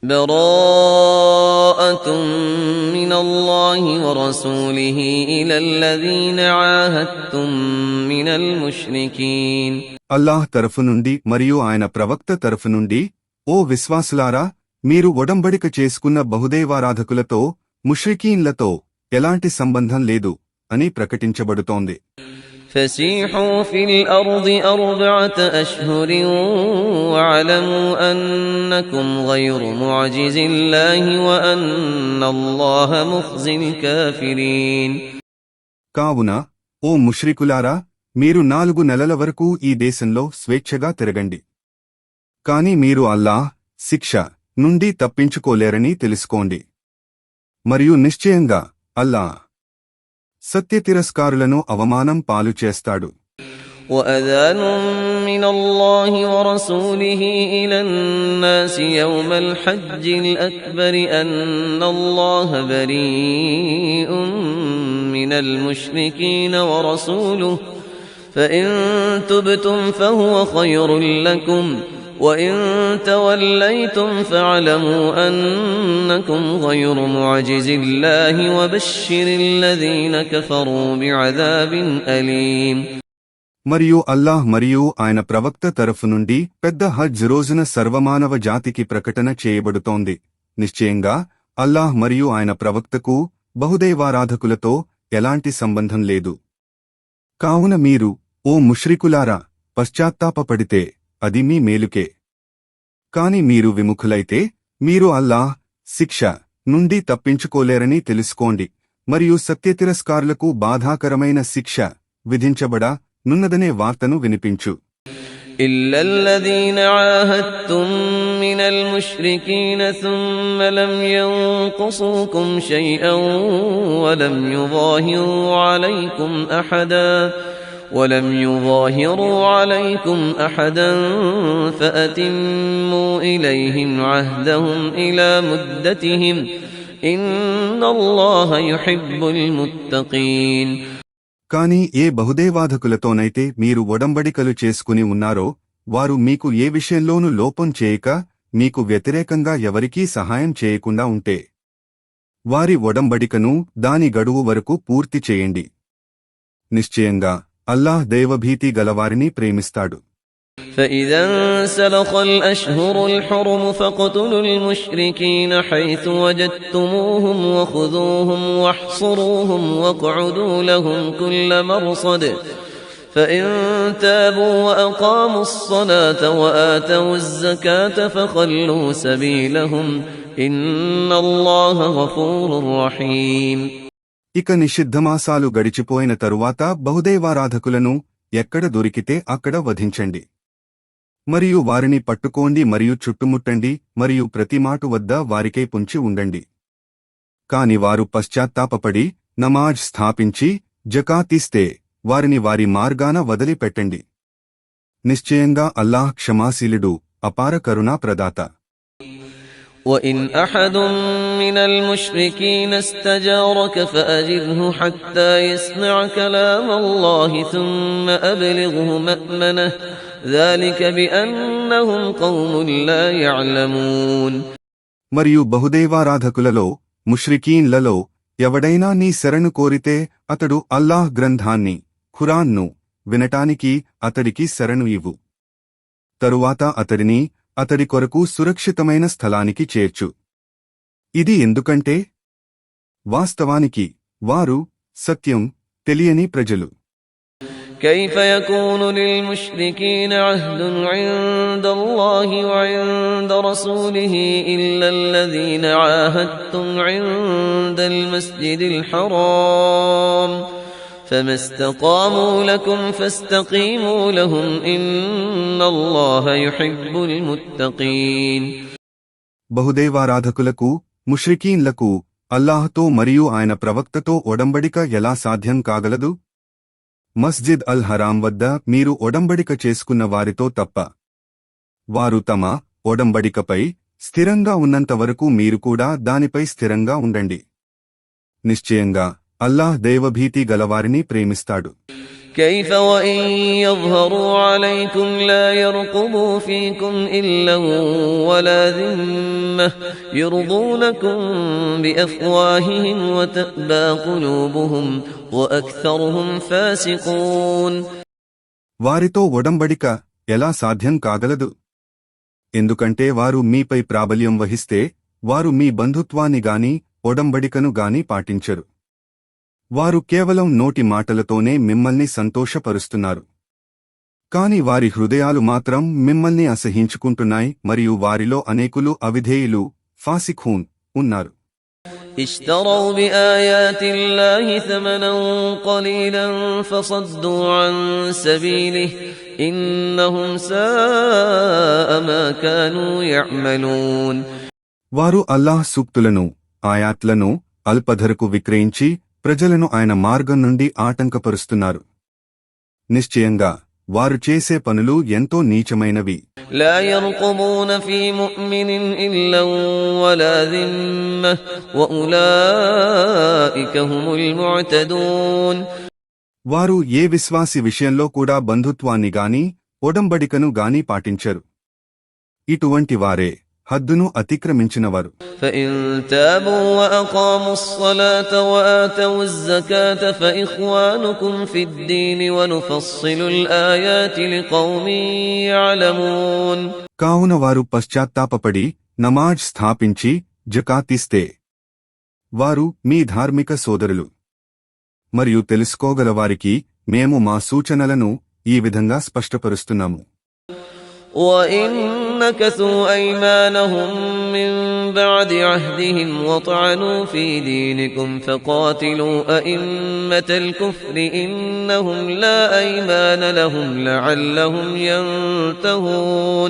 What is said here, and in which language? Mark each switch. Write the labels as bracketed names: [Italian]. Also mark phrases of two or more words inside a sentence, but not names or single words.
[Arabic] براءة من الله ورسوله إلى الذين عاهدتم من المشركين. [Telugu] అల్లాహ్ తరఫు నుండి మరియు ఆయన ప్రవక్త తరఫు నుండి, ఓ విశ్వాసులారా, మీరు ఒడంబడిక చేసుకున్న బహుదైవారాధకులతో, ముష్రికీన్లతో ఎలాంటి సంబంధం లేదు అని ప్రకటించబడుతోంది. [Arabic] فسيحوا في الأرض 4 أشهر واعلموا أنكم غير معجز الله وأن الله مخزي الكافرين. [Telugu] కావున ఓ ముష్రికులారా, మీరు 4 నెలల వరకు ఈ దేశంలో స్వేచ్ఛగా తిరగండి. కాని మీరు అల్లాహ్ శిక్ష నుండి తప్పించుకోలేరని తెలుసుకోండి. మరియు నిశ్చయంగా అల్లాహ్ సత్యతిరస్కారులను అవమానం పాలు చేస్తాడు. [Arabic] وأذان من الله ورسوله إلى الناس يوم الحج الأكبر أن الله بريء من المشركين ورسوله فإن تبتم فهو خير لكم وإن توليتم فاعلموا أنكم غير معجز الله وبشر الذين كفروا بعذاب أليم. [Telugu] మరియు అల్లాహ్ మరియు ఆయన ప్రవక్త తరఫు నుండి పెద్ద హజ్ రోజున సర్వమానవ జాతికి ప్రకటన చేయబడుతోంది. నిశ్చయంగా అల్లాహ్ మరియు ఆయన ప్రవక్తకు బహుదైవారాధకులతో ఎలాంటి సంబంధం లేదు. కావున మీరు, ఓ ముష్రికులారా, పశ్చాత్తాపపడితే అది మీ మేలుకే. కాని మీరు విముఖులైతే మీరు అల్లాహ్ శిక్ష నుండి తప్పించుకోలేరని తెలుసుకోండి. మరియు సత్యతిరస్కారులకు బాధాకరమైన శిక్ష విధించబడనున్నదనే వార్తను వినిపించు. [Arabic] إلا الذين عاهدتم من المشركين ثم لم ينقصوكم شيئا ولم يظاهروا عليكم أحدا فأتموا إليهم عهدهم إلى مدتهم إن الله يحب المتقين. [Telugu] కాని ఏ బహుదైవాధకులతోనైతే మీరు ఒడంబడికలు చేసుకుని ఉన్నారో, వారు మీకు ఏ విషయంలోనూ లోపం చేయక, మీకు వ్యతిరేకంగా ఎవరికీ సహాయం చేయకుండా ఉంటే, వారి ఒడంబడికను దాని గడువు వరకు పూర్తి చేయండి. నిశ్చయంగా అల్లాహ్ దైవభీతి గలవారిని ప్రేమిస్తాడు. [Arabic] فإذا انسلخ الأشهر الحرم فاقتلوا المشركين حيث وجدتموهم وخذوهم واحصروهم واقعدوا لهم كل مرصد فإن تابوا وأقاموا الصلاة وآتوا الزكاة فخلوا سبيلهم إن الله غفور رحيم. [Telugu] ఇక నిషిద్ధమాసాలు గడిచిపోయిన తరువాత బహుదైవారాధకులను ఎక్కడ దొరికితే అక్కడ వధించండి. మరియు వారిని పట్టుకోండి మరియు చుట్టుముట్టండి మరియు ప్రతి మాటు వద్ద వారికై పొంచి ఉండండి. కాని వారు పశ్చాత్తాపపడి నమాజ్ స్థాపించి జకాతీస్తే వారిని వారి మార్గాన వదిలిపెట్టండి. నిశ్చయంగా అల్లాహ్ క్షమాశీలుడు, అపార కరుణా ప్రదాత. [Arabic] وَإِنْ أَحَدٌ مِّنَ الْمُشْرِكِينَ اسْتَجَارَكَ فَأَجِرْهُ حَتَّى يَسْمَعَ كَلَامَ اللَّهِ ثُمَّ أَبْلِغْهُ مَأْمَنَهُ ذَلِكَ بِأَنَّهُمْ قَوْمٌ لَّا يَعْلَمُونَ. [Telugu] మరియు బహుదైవారాధకులలో, ముష్రికీన్లలో ఎవడైనా నీ శరణు కోరితే అతడు అల్లాహ్ గ్రంథాన్ని, ఖురాన్ను వినటానికి అతడికి శరణు ఇవ్వు. తరువాత అతడిని అతడి కొరకు సురక్షితమైన స్థలానికి చేర్చు. ఇది ఎందుకంటే వాస్తవానికి వారు సత్యం తెలియని ప్రజలు. [Arabic] كيف يكون للمشركين عهد عند الله وعند رسوله إلا الذين عاهدتم عند المسجد الحرام فما استقاموا لكم فاستقيموا لهم إن الله يحب المتقين. [Telugu] బహుదైవారాధకులకు, ముష్రికీన్లకు అల్లాహ్తో మరియు ఆయన ప్రవక్తతో ఒడంబడిక ఎలా సాధ్యం కాగలదు? మస్జిద్ అల్ హరాం వద్ద మీరు ఒడంబడిక చేసుకున్న వారితో తప్ప. వారు తమ ఒడంబడికపై స్థిరంగా ఉన్నంతవరకు మీరు కూడా దానిపై స్థిరంగా ఉండండి. నిశ్చయంగా అల్లాహ్ దైవభీతి గలవారిని ప్రేమిస్తాడు. [Arabic] كيف وإن يظهروا عليكم لا يرقبوا فيكم إلا ولا ذمة يرضونكم بأفواههم وتأبى قلوبهم وأكثرهم فاسقون. [Telugu] వారితో ఒడంబడిక ఎలా సాధ్యం కాగలదు? ఎందుకంటే వారు మీపై ప్రాబల్యం వహిస్తే వారు మీ బంధుత్వాన్ని గాని ఒడంబడికను గాని పాటించరు. వారు కేవలం నోటి మాటలతోనే మిమ్మల్ని సంతోషపరుస్తున్నారు. కాని వారి హృదయాలు మాత్రం మిమ్మల్ని అసహించుకుంటున్నాయి మరియు వారిలో అనేకులు అవిధేయులు ఫాసిఖూన్ ఉన్నారు. [Arabic] اشتروا بآيات الله ثمنا قليلا فصدوا عن سبيله إنهم ساء ما كانوا يعملون. [Telugu] వారు అల్లాహ్ సూక్తులను ఆయాత్లను అల్పధరకు విక్రయించి ప్రజలను ఆయన మార్గం నుండి ఆటంకపరుస్తున్నారు. నిశ్చయంగా వారు చేసే పనులు ఎంతో నీచమైనవి. [Arabic] لا يرقبون في مؤمن إلا ولا ذمة وأولئك هم المعتدون. [Telugu] వారు ఏ విశ్వాసి విషయంలో కూడా బంధుత్వాన్ని గాని ఒడంబడికను గాని పాటించరు. ఇటువంటి వారే హద్దును అతిక్రమించినవారు. [Arabic] فإن تابوا وأقاموا الصلاة وآتوا الزكاة فإخوانكم في الدين ونفصل الآيات لقوم يعلمون. [Telugu] కావున వారు పశ్చాత్తాపపడి నమాజ్ స్థాపించి జకాతిస్తే వారు మీ ధార్మిక సోదరులు. మరియు తెలుసుకోగలవారికి మేము మా సూచనలను ఈ విధంగా స్పష్టపరుస్తున్నాము. [Arabic] وَإِن نَكَثُوا أَيْمَانَهُم مِّن بَعْدِ عَهْدِهِمْ وَطَعَنُوا فِي دِينِكُمْ فَقَاتِلُوا أَئِمَّةَ الْكُفْرِ إِنَّهُمْ لَا أَيْمَانَ لَهُمْ لَعَلَّهُمْ يَنْتَهُونَ.